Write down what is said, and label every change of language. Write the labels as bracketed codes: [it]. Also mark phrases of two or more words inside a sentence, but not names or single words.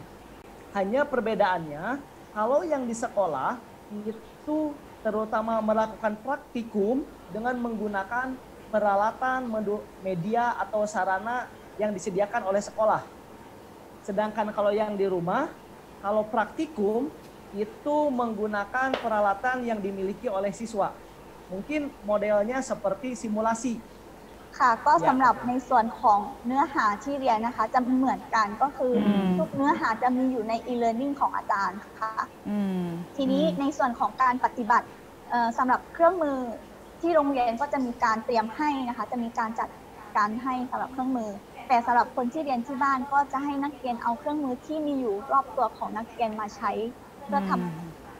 [id] Hanya perbedaannya kalau yang di sekolah itu terutama melakukan praktikum dengan menggunakan peralatan media atau sarana yang disediakan oleh sekolah. Sedangkan kalau yang di rumah, kalau praktikum itu menggunakan peralatan yang dimiliki oleh siswa. Mungkin modelnya seperti simulasi. [th] ค่ะก็สำหรับในส่วนของเนื้อหาที่เรียนนะคะจะเหมือนกันก็คือทุกเนื้อหาจะมีอยู่ใน e-learning ของอาจารย์ค่ะทีนี้ในส่วนของการปฏิบัติสำหรับเครื่องมือที่โรงเรียนก็จะมีการเตรียมให้นะคะจะมีการจัดการให้สำหรับเครื่องมือแต่สำหรับคนที่เรียนที่บ้านก็จะให้นักเรียนเอาเครื่องมือที่มีอยู่รอบตัวของนักเรียนมาใช้เพื่อทำ